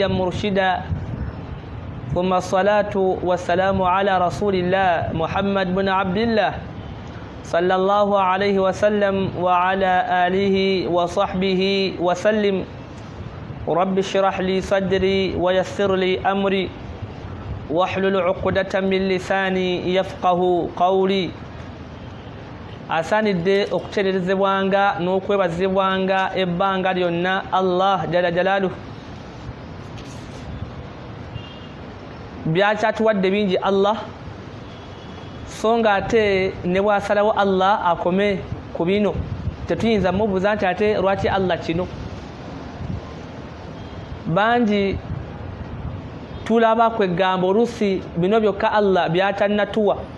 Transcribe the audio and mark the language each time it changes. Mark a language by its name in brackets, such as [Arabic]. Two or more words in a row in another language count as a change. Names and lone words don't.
[Arabic] مرشدا ثم الصلاة والسلام على رسول الله محمد بن عبد الله صلى الله عليه وسلم وعلى آله وصحبه وسلم رب اشرح لي صدري ويسر لي أمري واحلل عقدة من لساني يفقه قولي [Ganda] asanidde okutereezebwanga n'okwebazibwanga ebbanga lyonna [Arabic] الله جل جلاله [Ganda] byakyatuwadde bingi Allah so nga ate ne bwasalawo Allah akome ku bino tetuyinza mubuuza nti ate lwaki Allah kino bangi tulaba kwegamba oluusi bino byokka Allah byatannatuwa